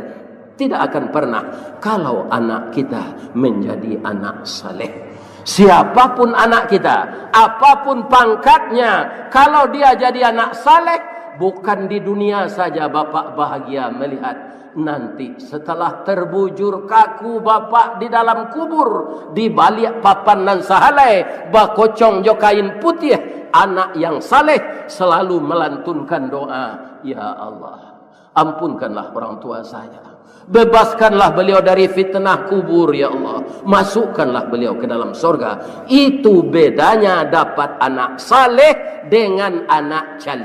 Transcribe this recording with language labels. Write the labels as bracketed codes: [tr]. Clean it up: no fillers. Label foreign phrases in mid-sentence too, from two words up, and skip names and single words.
[id] Tidak akan pernah kalau anak kita menjadi anak saleh. Siapapun anak kita, apapun pangkatnya, kalau dia jadi anak saleh, bukan di dunia saja bapak bahagia melihat, nanti setelah terbujur kaku bapak di dalam kubur, [min] di balik papan nan sahalai, bakocong jokain putih, [id] anak yang saleh selalu melantunkan doa, ya Allah, ampunkanlah orang tua saya. Bebaskanlah beliau dari fitnah kubur ya Allah. Masukkanlah beliau ke dalam surga. Itu bedanya dapat anak saleh dengan anak calian.